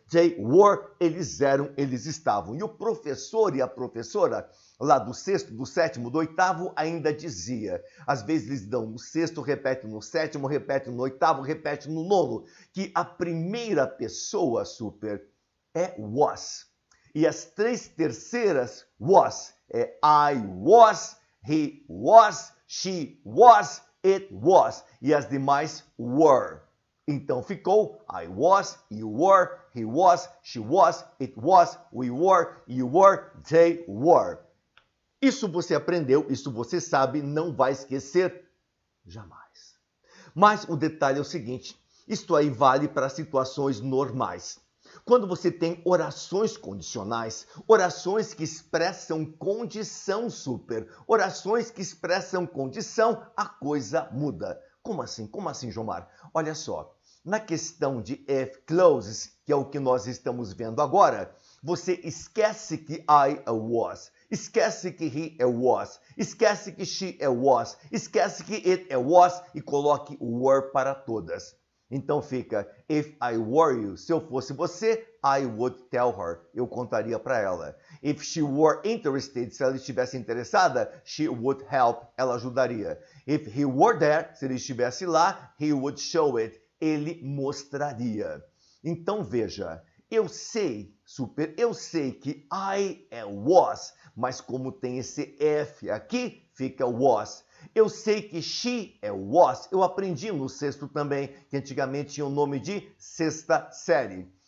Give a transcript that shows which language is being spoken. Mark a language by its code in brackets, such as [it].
[en] They were, [pt] eles eram, eles estavam. E o professor e a professora, lá do sexto, do sétimo, do oitavo, ainda dizia. Às vezes eles dão no sexto, repete no sétimo, repete no oitavo, repete no nono, que a primeira pessoa, super, é was. E as três terceiras, was, é I was, he was, she was, it was. E as demais, [en] were. [pt] Então ficou [en] I was, you were, he was, she was, it was, we were, you were, they were. [pt] Isso você aprendeu, isso você sabe, não vai esquecer jamais. Mas o detalhe é o seguinte, isto aí vale para situações normais. Quando você tem orações condicionais, orações que expressam condição, super, orações que expressam condição, a coisa muda. Como assim? Como assim, Jomar? Olha só, Na questão de if clauses, que é o que nós estamos vendo agora, você esquece que I was, esquece que he was, esquece que she was, esquece que it was e coloque were para todas. Então fica, [en] if I were you, [pt] se eu fosse você, [en] I would tell her, [pt] eu contaria para ela. [en] If she were interested, [pt] se ela estivesse interessada, [en] she would help, [pt] ela ajudaria. [en] If he were there, [pt] se ele estivesse lá, [en] he would show it, [pt] ele mostraria. Então veja, eu sei que I was, mas como tem esse F aqui, fica was. Eu sei que she was, eu aprendi no sexto também, que antigamente tinha o nome de sexta série.